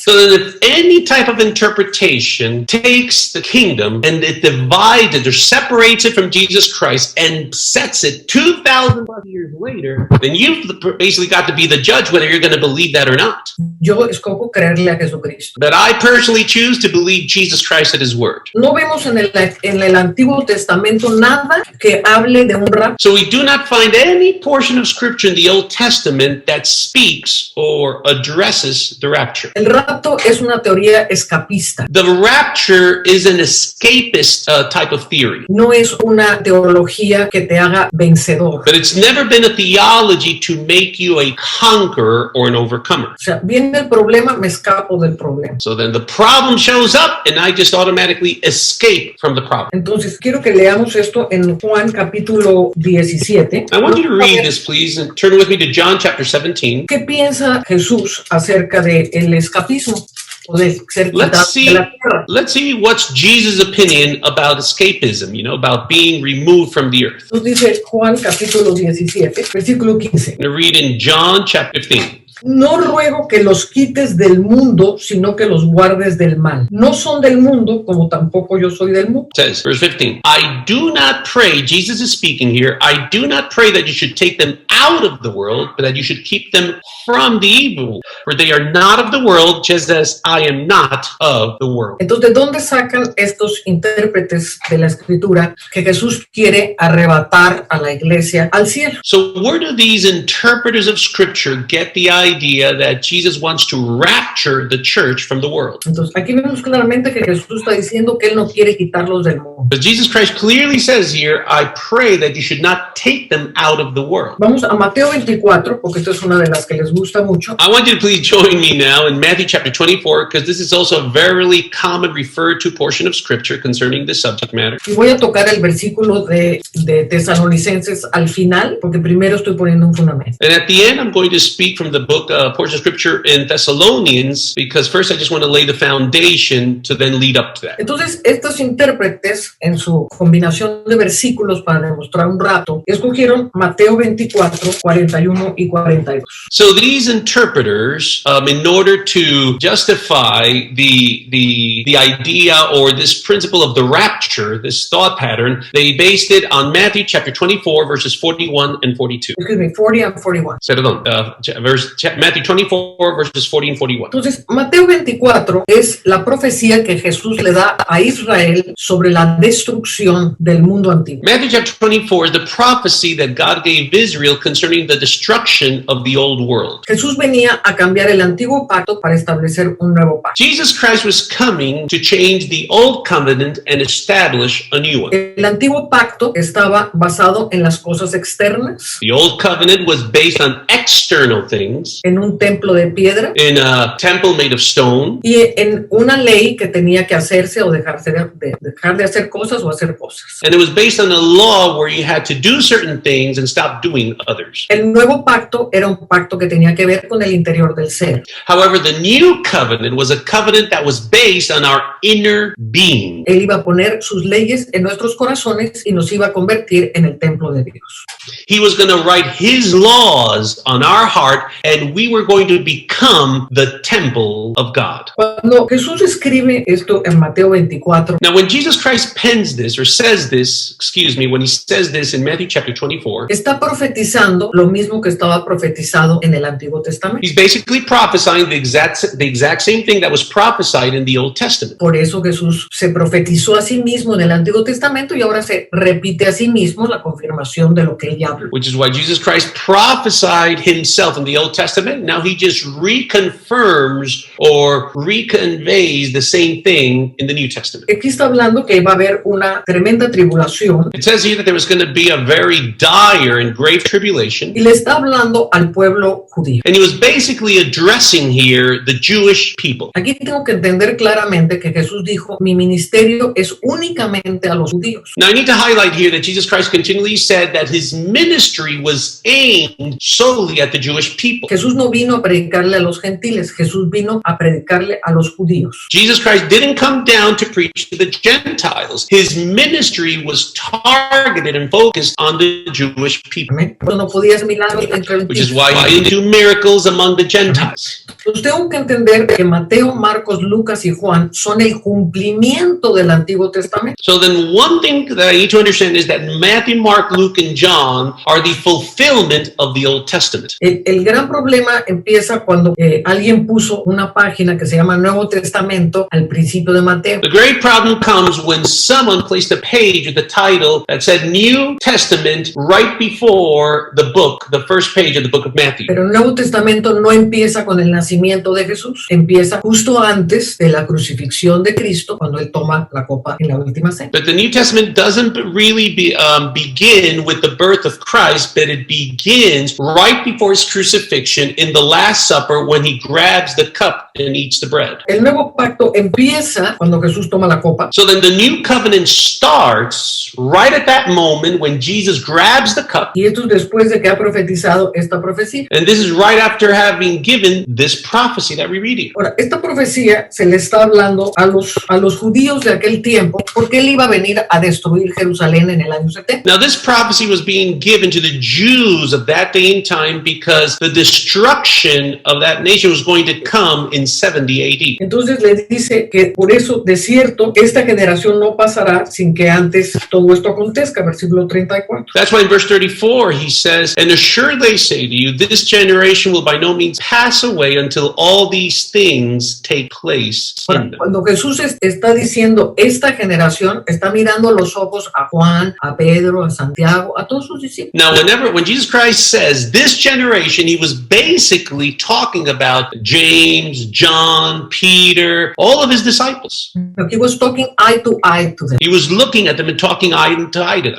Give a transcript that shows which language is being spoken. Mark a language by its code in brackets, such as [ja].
[en] So that if any type of interpretation takes the kingdom and it divides it or separates it from Jesus Christ and sets it 2,000 years later, then you've basically got to be the judge whether you're going to believe that or not. [es] Yo escojo creerle a Jesucristo. [en] But I personally choose to believe Jesus Christ at his word. [es] No vemos en el Antiguo Testamento nada que hable de un rapto. [en] So we do not find any portion of scripture in the Old Testament that speaks or addresses the rapture. [es] El rapto es una teoría escapista. [en] The rapture is an escapist type of theory. [es] No es una teología que te haga vencedor. [en] But it's never been a theology to make you a conqueror or an overcomer. [es] O sea, viene el problema, me escapo del problema. [en] So then the problem shows up and I just automatically escape from the problem. [es] Entonces, quiero que leamos esto en Juan capítulo 17. [en] I want you to read this, please, and turn with me to John chapter 17. [es] ¿Qué piensa Jesús acerca del escapismo? O de ser [en] Let's [es] quitado de la tierra. [en] see what's Jesus' opinion about escapism, about being removed from the earth. [es] Entonces dice Juan capítulo 17, versículo 15. [en] I'm going to read in John chapter 15. [es] No ruego que los quites del mundo, sino que los guardes del mal. No son del mundo, como tampoco yo soy del mundo. [en] It says, verse 15, I do not pray, Jesus is speaking here, I do not pray that you should take them out of the world, but that you should keep them from the evil. For they are not of the world, just as I am not of the world. [es] Entonces, ¿de dónde sacan estos intérpretes de la Escritura que Jesús quiere arrebatar a la iglesia al cielo? [en] So where do these interpreters of Scripture get the idea that Jesus wants to rapture the church from the world? [es] Entonces, aquí vemos claramente que Jesús está diciendo que Él no quiere quitarlos del mundo. [en] But Jesus Christ clearly says here, I pray that you should not take them out of the world. [es] Vamos a Mateo 24, porque esta es una de las que les gusta mucho. [en] I want you to please join me now in Matthew chapter 24, because this is also a very common referred to portion of Scripture concerning this subject matter. [es] Y voy a tocar el versículo de Tesalonicenses al final, porque primero estoy poniendo un fundamento. [en] And at the end, I'm going to speak from the book, portion of Scripture in Thessalonians, because first I just want to lay the foundation to then lead up to that. [es] Entonces, estos intérpretes, en su combinación de versículos para demostrar un rato, escogieron Mateo 24, 41 y 42. [en] So these interpreters, in order to justify the idea or this principle of the rapture, this thought pattern, they based it on Matthew chapter 24, verses 41 and 42. Excuse me, 40 and 41. Perdón, Matthew 24, verses 40 and 41. [es] Entonces, Mateo 24 es la profecía que Jesús le da a Israel sobre la destrucción del mundo antiguo. [en] Matthew chapter 24 is the prophecy that God gave Israel concerning the destruction of the old world. [es] Jesús venía a cambiar el antiguo pacto para establecer un nuevo pacto. [en] Jesus Christ was coming to change the old covenant and establish a new one. [es] El antiguo pacto estaba basado en las cosas externas, [en] The old covenant was based on external things, [es] en un templo de piedra [en] in a temple made of stone, [es] y en una ley que tenía que hacerse o dejar de hacer cosas o hacer cosas. [en] and it was based on a law where you had to do certain things and stop doing others. [es] El nuevo pacto era un pacto que tenía que ver con el interior del ser. [en] However, the new covenant was a covenant that was based on our inner being. [es] Él iba a poner sus leyes en nuestros corazones y nos iba a convertir en el templo de Dios. [en] He was going to write his laws on our heart, and and we were going to become the temple of God. [es] Cuando Jesús escribe esto en Mateo 24, [en] Now, when Jesus Christ pens this, or says this, when he says this in Matthew chapter 24, [es] está profetizando lo mismo que estaba profetizado en el Antiguo Testamento. [en] he's basically prophesying the exact same thing that was prophesied in the Old Testament. [es] Por eso Jesús se profetizó a sí mismo en el Antiguo Testamento y ahora se repite a sí mismo la confirmación de lo que él ya habló. [en] Which is why Jesus Christ prophesied himself in the Old Testament. Now he just reconfirms or reconveys the same thing in the New Testament. [es] Aquí está hablando que va a haber una tremenda tribulación [en] It says here that there was going to be a very dire and grave tribulation. [es] y le está hablando al pueblo judío. [en] And he was basically addressing here the Jewish people. [es] Aquí tengo que entender claramente que Jesús dijo, mi ministerio es únicamente a los judíos. [en] Now I need to highlight here that Jesus Christ continually said that his ministry was aimed solely at the Jewish people. [es] Jesús no vino a predicarle a los gentiles, Jesús vino a predicarle a los judíos. [en] Jesus Christ didn't come down to preach to the Gentiles. His ministry was targeted and focused on the Jewish people, [es] Amén. Pero no podías milagros entre los [en] which is [es] gentiles. [en] why he didn't do miracles among the Gentiles. [es] Entonces tengo que entender que Mateo, Marcos, Lucas y Juan son el cumplimiento del Antiguo Testamento. [en] So then one thing that I need to understand is that Matthew, Mark, Luke, and John are the fulfillment of the Old Testament. [es] El gran problema empieza cuando alguien puso una página que se llama Nuevo Testamento al principio de Mateo. [en] The great problem comes when someone placed a page with the title that said New Testament right before the book, the first page of the book of Matthew. [es] Pero el Nuevo Testamento no empieza con el nacimiento de Jesús, empieza justo antes de la crucifixión de Cristo, cuando él toma la copa en la última cena. [en] But the New Testament doesn't really begin with the birth of Christ, but it begins right before his crucifixion in the Last Supper when he grabs the cup and eats the bread. [es] El nuevo pacto empieza cuando Jesús toma la copa. [en] So then the new covenant starts right at that moment when Jesus grabs the cup. [es] Y esto es después de que ha profetizado esta profecía. [en] And this is right after having given this prophecy that we read here. [es] Ahora, esta profecía se le está hablando a los judíos de aquel tiempo porque él iba a venir a destruir Jerusalén en el año 70. [en] Now this prophecy was being given to the Jews of that day and time because the destruction of that nation was going to come in 70 AD. [es] Entonces le dice que por eso, de cierto, esta generación no pasará sin que antes todo esto acontezca, versículo 34. [en] That's why in verse 34 he says, "And assuredly I say to you, this generation will by no means pass away until all these things take place in them." [es] Cuando Jesús está diciendo esta generación, está mirando a los ojos a Juan, a Pedro, a Santiago, a todos sus discípulos. [en] Now, when Jesus Christ says this generation, he was basically talking about James, John, Peter, all of his disciples. He was talking eye to them. He was looking at them and talking eye to eye to them.